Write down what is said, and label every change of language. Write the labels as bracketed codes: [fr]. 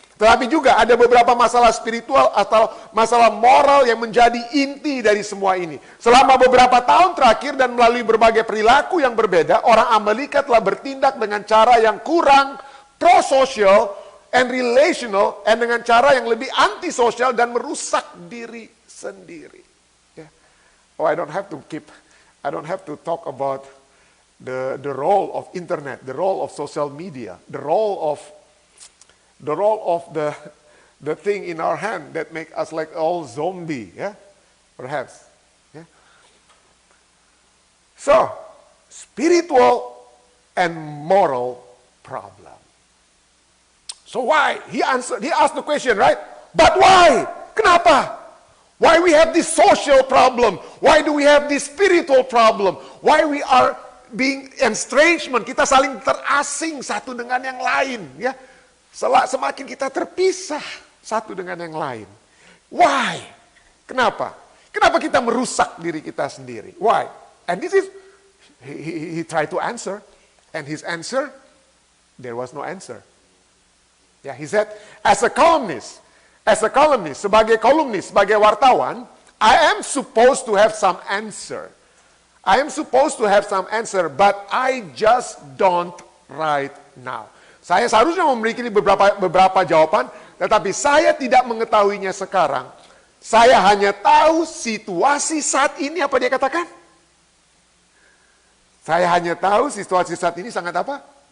[id] Tetapi juga ada beberapa masalah spiritual atau masalah moral yang menjadi inti dari semua ini. Selama beberapa tahun terakhir dan melalui berbagai perilaku yang berbeda, orang Amerika telah bertindak dengan cara yang kurang [en] pro-social and relational, and [id] dengan cara yang lebih antisosial dan merusak diri sendiri. Yeah. [en] Oh, I don't have to talk about the role of internet, the role of social media, the role of the thing in our hand that make us like all zombie, yeah, perhaps, yeah. So, spiritual and moral problem. So why? He asked the question, right? But why? [id] Kenapa? [en] Why we have this social problem? Why do we have this spiritual problem? Why we are being estrangement? [id] Kita saling terasing satu dengan yang lain, ya. Semakin kita terpisah satu dengan yang lain. [en] Why? [id] Kenapa? Kenapa kita merusak diri kita sendiri? Why? [en] And this is, he tried to answer. And his answer, there was no answer. Yeah, he said, as a columnist, [id] sebagai kolumnis, sebagai wartawan, [en] I am supposed to have some answer. But I just don't right now. [id] Saya seharusnya memiliki beberapa jawaban, tetapi saya tidak mengetahuinya sekarang. Saya hanya tahu situasi saat ini, apa dia katakan? Saya hanya tahu situasi saat ini sangat apa?